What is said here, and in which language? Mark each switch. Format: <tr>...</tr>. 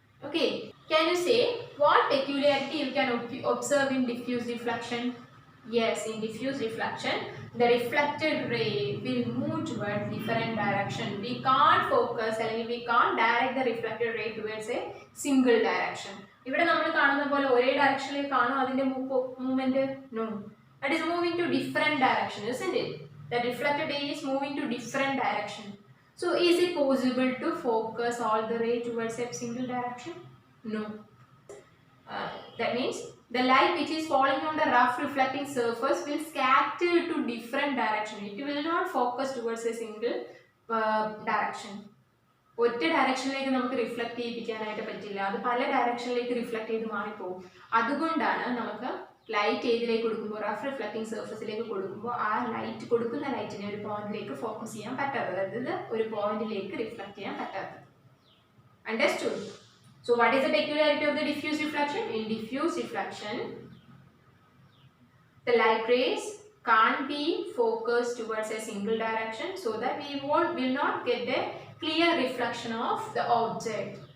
<en>Okay, can you say what peculiarity you can observe in diffuse reflection? Yes, in diffuse reflection, the reflected ray will move towards different direction. We can't focus, and we can't direct the reflected ray towards a single direction.</en> <ml>ഇവിടെ നമ്മൾ കാണുന്ന പോലെ ഒരേ ഡയറക്ഷനിലേക്ക് കാണും അതിന്റെ movement?</ml> <en>No, that is moving to different direction, isn't it? The reflected ray is moving to different direction. So is it possible to focus all the ray towards a single direction? No. That means the light which is falling on the rough reflecting surface will scatter to different direction. It will not focus towards a single direction.</en> <ml>ഒറ്റ ഡയറക്ഷനിലേക്ക് നമുക്ക് reflect ചെയ്യിപ്പിക്കാനായിട്ട് പറ്റില്ല, അത് പല ഡയറക്ഷനിലേക്ക് reflect ചെയ്ത് മാറിപ്പോകും. അതുകൊണ്ടാണ് നമുക്ക് light ഏതിലേക്ക് കൊടുക്കുമ്പോൾ, റഫ് റിഫ്ലക്റ്റിംഗ് സർഫസിലേക്ക് കൊടുക്കുമ്പോൾ ആ ലൈറ്റ് കൊടുക്കുന്ന ലൈറ്റിനെ ഒരു പോയിന്റിലേക്ക് ഫോക്കസ് ചെയ്യാൻ പറ്റാത്തത്, അതായത് ഒരു പോയിന്റിലേക്ക് റിഫ്ലക്ട് ചെയ്യാൻ പറ്റാത്തത്.</ml> <en>Understood? So what is the peculiarity of the diffuse reflection? In diffuse reflection, the light rays can't be focused towards a single direction, so that we will not get a clear reflection of the object.</en>